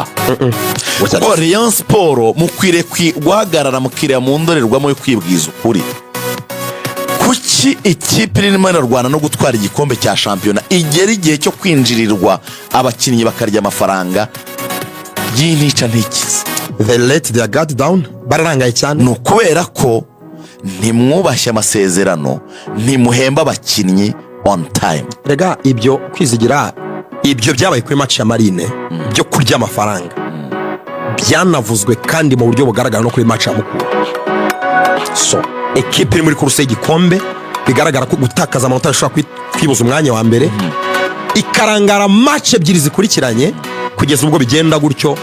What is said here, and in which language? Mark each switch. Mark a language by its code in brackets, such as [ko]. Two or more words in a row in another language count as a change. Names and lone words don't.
[rw] Kuko Rayon Sport mukwiriye guhagarara mukiriya mu ndorerwamo yo kwibwiza ukuri. Kuki ikipe irimo irarwana no gutwara igikombe cya shampiyona igera igihe cyo kwinjirirwa abakinnyi bakarya amafaranga y'intica ntikize? [en] They let their guard down. [rw] Bararangaye cyane. Ni ukubera ko ntimwubashye amasezerano, ntimuhemba abakinnyi [en] on time. [rw] Rega ibyo kwizigira, ibyo byabaye kuri match ya Marine byo kurya amafaranga byanavuzwe kandi mu buryo bugaragara no kuri match ya Mukura. So ekipe iri muri kuruse y'igikombe bigaragara ko gutakaza amanota ashobora kwibuza umwanya wa mbere, ikarangara match ebyiri zikurikiranye kugeza ubwo bigenda gutyo.